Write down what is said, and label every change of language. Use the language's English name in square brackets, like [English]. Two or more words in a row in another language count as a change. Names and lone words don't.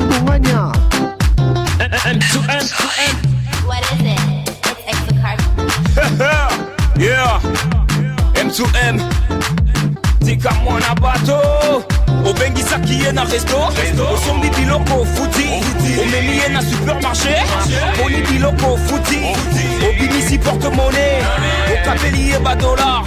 [Lingala] Bongania. M2M. [English] What is it? It's extra card. Yeah. [Lingala] M2M. Tika mwana bato. Obengisa kiye na resto. Osombi biloko futi. Omemiye na supermarché. Boni biloko futi. Obimisi porte-monnaie. Okapeliye ba dollar.